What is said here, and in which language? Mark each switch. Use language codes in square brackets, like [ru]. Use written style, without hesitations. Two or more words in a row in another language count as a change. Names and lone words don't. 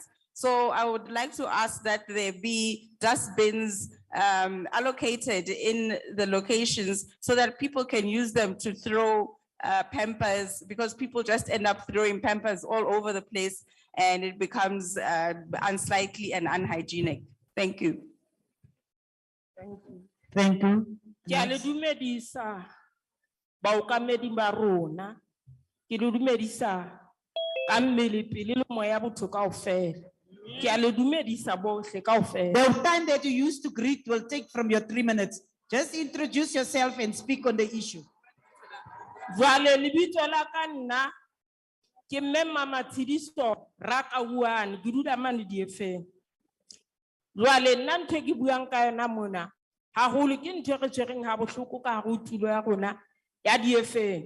[en] So I would like to ask that there be dustbins allocated in the locations so that people can use them to throw Pampers, because people just end up throwing Pampers all over the place and it becomes unsightly and unhygienic. Thank you. Thank you. [st] Ke a le dumedisa baokamedi ba rona, ke le dumedisa ka mmele pele le moya botho kaofela. Ke a le dumedisa bohle kaofela. [en] The time that you used to greet will take from your 3 minutes. Just introduce yourself and speak on the issue. [st] Jwale lebitso la ka nna ke mme Mama Tshidiso Rakauane, ke dula mane DFM. Jwale nna ntho ke buang ka yona mona haholo ke ntho re tshwereng ha bohloko ka ho tulo ya rona ya DFM.